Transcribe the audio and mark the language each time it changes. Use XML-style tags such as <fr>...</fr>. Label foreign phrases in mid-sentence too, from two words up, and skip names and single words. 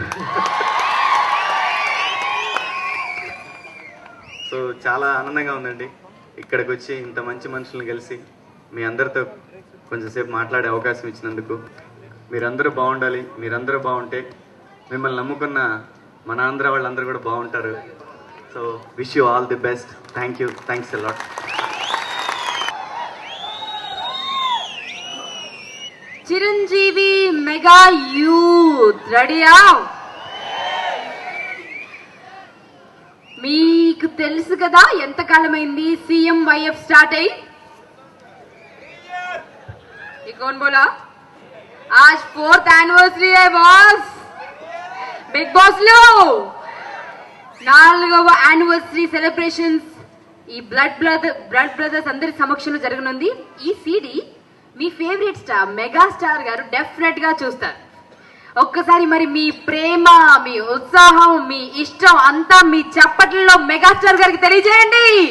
<te>సో చాలా ఆనందంగా ఉందండి ఇక్కడికి వచ్చి ఇంత మంచి మనుషులను కలిసి మీ అందరితో కొంచెంసేపు మాట్లాడే అవకాశం ఇచ్చినందుకు. మీరందరూ బాగుండాలి, మీరందరూ బాగుంటే మిమ్మల్ని నమ్ముకున్న మన ఆంధ్ర వాళ్ళందరూ కూడా బాగుంటారు.</te> <en>so wish you all the best. thank you, thanks a lot.</en> <te>చిరంజీవి మెగా యూత్ రెడీయా? మీకు తెలుసు కదా ఎంతకాలమైంది సీఎం వైఎఫ్ స్టార్ట్ అయ్యి?</te> <hi>कौन बोला? आज 4th एनिवर्सरी है बॉस.</hi> <te>बिग बॉस लो 4వ యానివర్సరీ సెలబ్రేషన్స్ ఈ</te> <en>blood brothers</en> <te>అందరి సమక్షంలో జరగనుంది. ఈ సీడీ మీ</te> <en>favorite star</en> <te>మెగాస్టార్ గారు డెఫినెట్ గా చూస్తారు. ఒక్కసారి మరి మీ ప్రేమ, మీ ఉత్సాహం, మీ ఇష్టం అంతా మీ చప్పట్లలో మెగాస్టార్ గారికి తెలియజేయండి.</te>